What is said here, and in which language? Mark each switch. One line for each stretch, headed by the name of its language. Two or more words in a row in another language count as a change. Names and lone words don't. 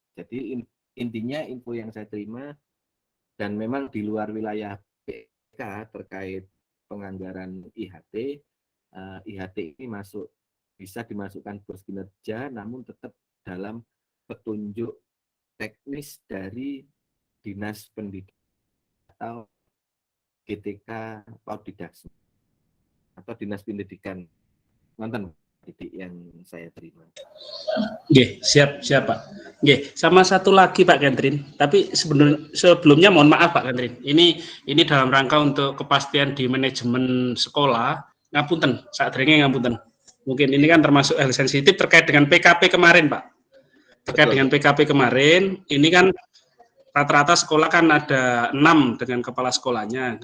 Indonesian: Jadi intinya info yang saya terima, dan memang di luar wilayah PK terkait penganggaran IHT, IHT ini bisa dimasukkan Bos Kinerja, namun tetap dalam petunjuk teknis dari Dinas Pendidikan atau GTK Paudidas atau Dinas Pendidikan. Nonton titik yang saya terima. Nggih, siap Pak. Nggih, sama satu lagi Pak Kentrin. Tapi sebelumnya mohon maaf Pak Kentrin. Ini dalam rangka untuk kepastian di manajemen sekolah. Ngapunten, saat dringe ngapunten. Mungkin ini kan termasuk hal sensitif terkait dengan PKP kemarin, Pak. Terkait Betul. dengan PKP kemarin, ini kan rata-rata sekolah kan ada 6 dengan kepala sekolahnya.